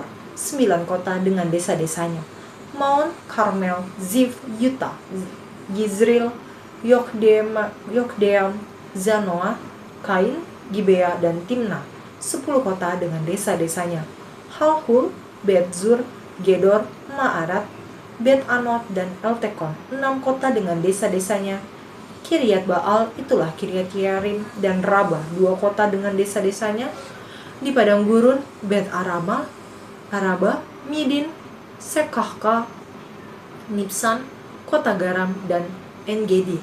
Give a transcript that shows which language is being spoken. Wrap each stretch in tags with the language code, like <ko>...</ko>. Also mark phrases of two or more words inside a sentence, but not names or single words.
<id>9 kota dengan desa-desanya: Maon, Karmel, Zif, Yuta, Gizril, Yokdeam, Zanoah, Kain, Gibea, dan Timna. 10 kota dengan desa-desanya: Halhul, Bet-Zur, Gedor, Ma'arat, Bet-Anot, dan Eltekon. 6 kota dengan desa-desanya: Kiryat Baal, itulah Kiryat Yearim, dan Rabah. 2 kota dengan desa-desanya: di padang gurun, Bet-Araba, Midin, Sekahka, Nibsan, Kota Garam, dan Engedi.</id>